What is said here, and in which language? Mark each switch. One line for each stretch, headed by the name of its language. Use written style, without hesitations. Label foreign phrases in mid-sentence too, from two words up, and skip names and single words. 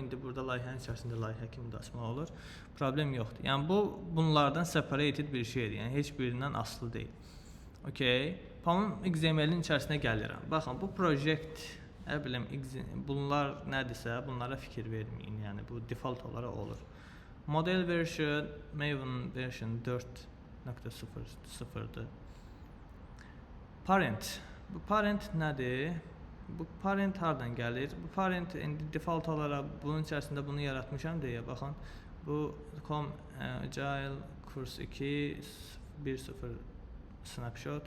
Azerbaijani: İndi burada layihənin içərisində layihə kimi də açmaq olur. Problem yoxdur. Yəni bu bunlardan separated bir şeydir. Yəni heç birindən asılı deyil. Okey. POM XML-in içərisinə gəlirəm. Baxın, bu project, bunlar nədirsə, bunlara fikir verməyin. Yəni bu default olaraq olur.
English: Model version, Maven version
Azerbaijani: 4.0'dır. Parent. Bu parent nədir? Bu parent hardan gəlir? Bu parent indi default olaraq bunun içərisində bunu yaratmışam deyə baxın. Bu com agile kurs 2 1.0 snapshot.